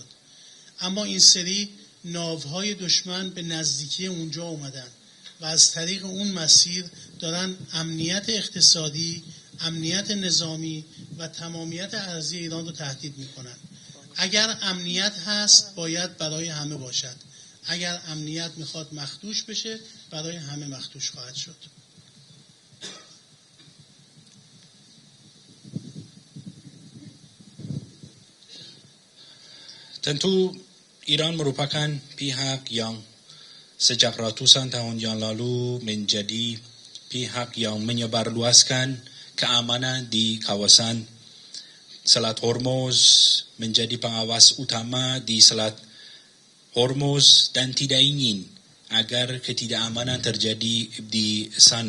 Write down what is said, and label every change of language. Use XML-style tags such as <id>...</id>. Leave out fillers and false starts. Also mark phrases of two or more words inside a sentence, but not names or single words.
<fa>اما این سری ناوهای دشمن به نزدیکی اونجا اومدن و از طریق اون مسیر دارن امنیت اقتصادی، امنیت نظامی و تمامیت ارضی ایران رو تهدید میکنن. اگر امنیت هست باید برای همه باشد. اگر امنیت میخواد مخدوش بشه، برای همه مخدوش خواهد شد.</fa> <id>Tentu Iran merupakan pihak yang sejak ratusan tahun yang lalu menjadi pihak yang menyebarluaskan keamanan di kawasan Selat Hormuz, menjadi pengawas utama di Selat Hormuz dan tidak ingin agar ketidakamanan terjadi di sana.</id>